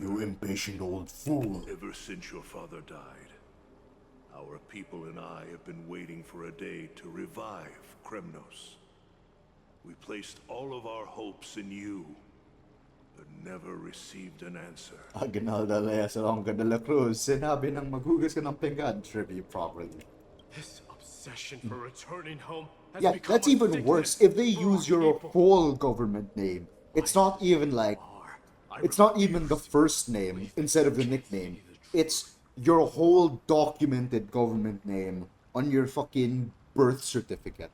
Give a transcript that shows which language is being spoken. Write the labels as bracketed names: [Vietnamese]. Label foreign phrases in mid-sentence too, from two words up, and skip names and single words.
[English] You impatient old fool. Ever since your father died, our people and I have been waiting for a day to revive Kremnos. We placed all of our hopes in you, but never received an answer. [Filipino] Aguinaldo Lea Salonga de la Cruz, sinabi ng maghugas ka ng pinggan, Tribbie properly. [English] This obsession for returning home has Yeah, become that's even ridiculous worse. If they for use our your people. whole government name, it's not even like, it's not even the first name instead of the nickname. It's your whole documented government name on your fucking birth certificate.